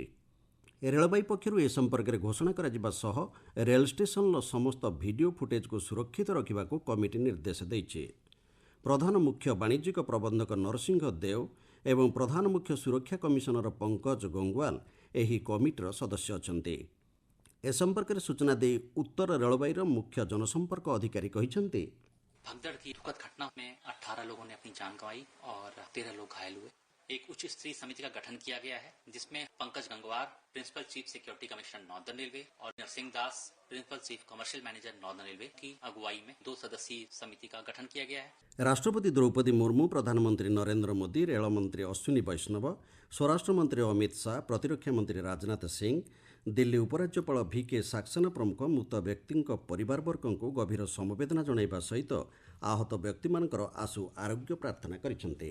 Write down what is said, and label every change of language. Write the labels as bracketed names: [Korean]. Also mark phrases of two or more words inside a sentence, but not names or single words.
[Odia] ରେଳବାଇ ପକ୍ଷରୁ ଏ ସମ୍ପର୍କରେ ଘୋଷଣା କରାଯିବା ସହ ରେଳ ଷ୍ଟେସନର ସମସ୍ତ ଭିଡ଼ିଓ ଫୁଟେଜକୁ ସୁରକ୍ଷିତ ରଖିବାକୁ କମିଟି ନିର୍ଦ୍ଦେଶ ଦେଇଛି। ପ୍ରଧାନ ମୁଖ୍ୟ ବାଣିଜ୍ୟିକ ପ୍ରବନ୍ଧକ ନରସିଂହ ଦେଓ ଏବଂ ପ୍ରଧାନ ମୁଖ୍ୟ ସୁରକ୍ଷା କମିଶନର ପଙ୍କଜ ଗଙ୍ଗୱାଲ ଏହି କମିଟିର ସଦସ୍ୟ ଅଛନ୍ତି। ଏ ସମ୍ପର୍କରେ ସୂଚନା ଦେଇ ଉତ୍ତର ରେଳବାଇର ମୁଖ୍ୟ ଜନସମ୍ପର୍କ ଅଧିକାରୀ କହିଛନ୍ତି, [Hindi] भगदड़ की दुखद घटना में 18 लोगों ने अपनी जान गंवाई और 13 लोग घायल हुए। एक उच्च स्तरीय समिति का गठन किया गया है जिसमें पंकज गंगवार, [English] principal chief security commissioner northern railway, [Hindi] और नरसिंह दास, [English] principal chief commercial manager northern railway [Hindi] की अगुवाई में 2 सदस्यीय समिति का गठन किया गया है। [Odia] ରାଷ୍ଟ୍ରପତି ଦ୍ରୌପଦୀ ମୁର୍ମୁ, ପ୍ରଧାନମନ୍ତ୍ରୀ ନରେନ୍ଦ୍ର ମୋଦି, ରେଳମନ୍ତ୍ରୀ ଅଶ୍ୱିନୀ ବୈଷ୍ଣବ, ସ୍ୱରାଷ୍ଟ୍ରମନ୍ତ୍ରୀ ଅମିତ ଶାହା, ପ୍ରତିରକ୍ଷା ମନ୍ତ୍ରୀ ରାଜନାଥ ସିଂ, ଦିଲ୍ଲୀ ଉପରାଜ୍ୟପାଳ ଭିକେ ସାକ୍ସେନା ପ୍ରମୁଖ ମୃତ ବ୍ୟକ୍ତିଙ୍କ ପରିବାରବର୍ଗଙ୍କୁ ଗଭୀର ସମବେଦନା ଜଣାଇବା ସହିତ ଆହତ ବ୍ୟକ୍ତିମାନଙ୍କର ଆଶୁ ଆରୋଗ୍ୟ ପ୍ରାର୍ଥନା କରିଛନ୍ତି।